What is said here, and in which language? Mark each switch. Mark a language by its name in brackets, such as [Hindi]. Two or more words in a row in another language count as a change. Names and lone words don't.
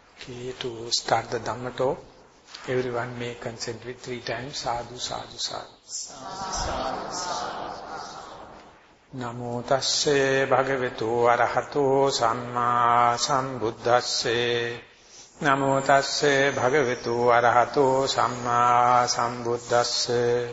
[English] Okay, to start the Dhamma talk, everyone may consent with 3 times, [Pali] sadhu, sadhu, sadhu. Namo tasse bhagavatu arahato samma sambuddhasse. Namo tasse bhagavatu arahato samma sambuddhasse.